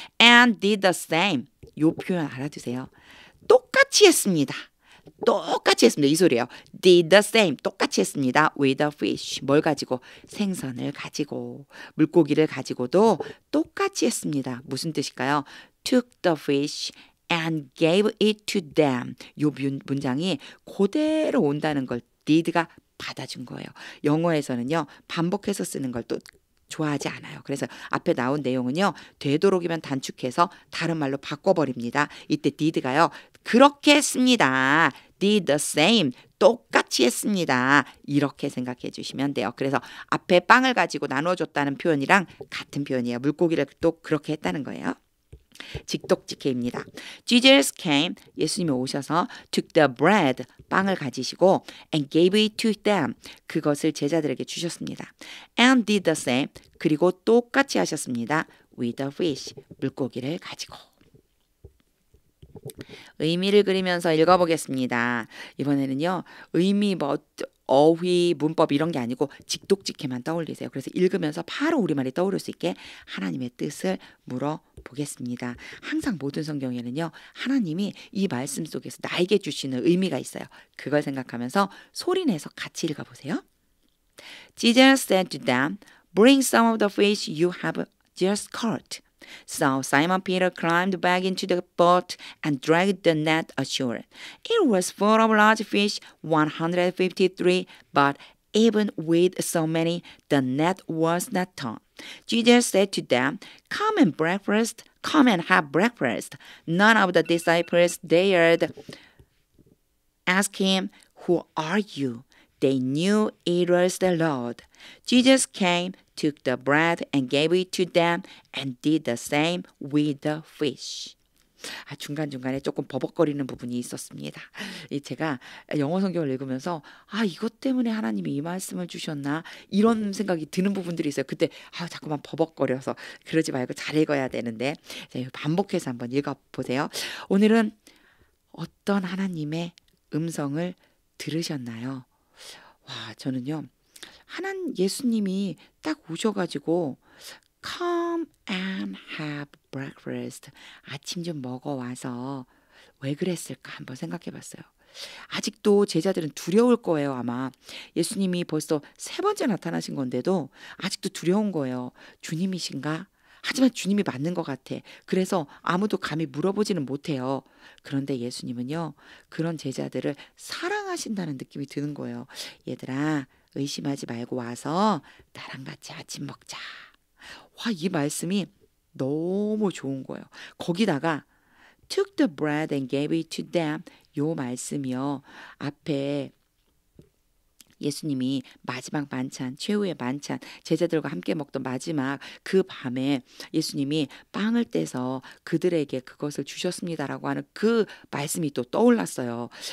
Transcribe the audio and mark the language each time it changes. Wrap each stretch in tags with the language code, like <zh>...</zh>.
<en>And did the same.</en> <ko>요 표현 알아두세요. 똑같이 했습니다. 똑같이 했습니다. 이 소리예요.</ko> <en>Did the same.</en> <ko>똑같이 했습니다.</ko> <en>With a fish. 뭘 가지고?</en> <ko>생선을 가지고. 물고기를 가지고도 똑같이 했습니다. 무슨 뜻일까요?</ko> <en>Took the fish and gave it to them.</en> <ko>요 문장이 그대로 온다는 걸 did가 받아준 거예요. 영어에서는요. 반복해서 쓰는 걸 또 좋아하지 않아요. 그래서 앞에 나온 내용은요. 되도록이면 단축해서 다른 말로 바꿔버립니다. 이때 did가요. 그렇게 했습니다.</ko> <en>did the same.</en> <ko>똑같이 했습니다. 이렇게 생각해 주시면 돼요. 그래서 앞에 빵을 가지고 나눠줬다는 표현이랑 같은 표현이에요. 물고기를 또 그렇게 했다는 거예요. 직독직해입니다.</ko> <en>Jesus came,</en> <ko>예수님이 오셔서</ko> <en>took the bread,</en> <ko>빵을 가지시고</ko> <en>and gave it to them,</en> <ko>그것을 제자들에게 주셨습니다.</ko> <en>And did the same,</en> <ko>그리고 똑같이 하셨습니다.</ko> <en>with the fish,</en> <ko>물고기를 가지고. 의미를 그리면서 읽어보겠습니다. 이번에는요. 의미 어휘, 문법 이런 게 아니고 직독직해만 떠올리세요. 그래서 읽으면서 바로 우리말이 떠오를 수 있게 하나님의 뜻을 물어보겠습니다. 항상 모든 성경에는요. 하나님이 이 말씀 속에서 나에게 주시는 의미가 있어요. 그걸 생각하면서 소리내서 같이 읽어보세요.</ko> <en>Jesus said to them, bring some of the fish you have just caught. So Simon Peter climbed back into the boat and dragged the net ashore. It was full of large fish, 153, but even with so many, the net was not torn. Jesus said to them, come and breakfast, come and have breakfast. None of the disciples dared ask him, who are you? They knew it was the Lord. Jesus came, took the bread and gave it to them and did the same with the fish.</en> <ko>중간중간에 조금 버벅거리는 부분이 있었습니다. 제가 영어 성경을 읽으면서 이것 때문에 하나님이 이 말씀을 주셨나 이런 생각이 드는 부분들이 있어요. 그때 자꾸만 버벅거려서 그러지 말고 잘 읽어야 되는데 반복해서 한번 읽어보세요. 오늘은 어떤 하나님의 음성을 들으셨나요? 저는요. 예수님이 딱 오셔가지고</ko> <en>Come and have breakfast.</en> <ko>아침 좀 먹어와서 왜 그랬을까 한번 생각해봤어요. 아직도 제자들은 두려울 거예요. 아마 예수님이 벌써 3번째 나타나신 건데도 아직도 두려운 거예요. 주님이신가? 하지만 주님이 맞는 것 같아. 그래서 아무도 감히 물어보지는 못해요. 그런데 예수님은요. 그런 제자들을 사랑하신다는 느낌이 드는 거예요. 얘들아 의심하지 말고 와서 나랑 같이 아침 먹자. 이 말씀이 너무 좋은 거예요. 거기다가</ko> <en>took the bread and gave it to them.</en> <ko>요 말씀이요. 앞에 예수님이 마지막 만찬, 최후의 만찬, 제자들과 함께 먹던 마지막 그 밤에 예수님이 빵을 떼서 그들에게 그것을 주셨습니다라고 하는 그 말씀이 또 떠올랐어요.</ko>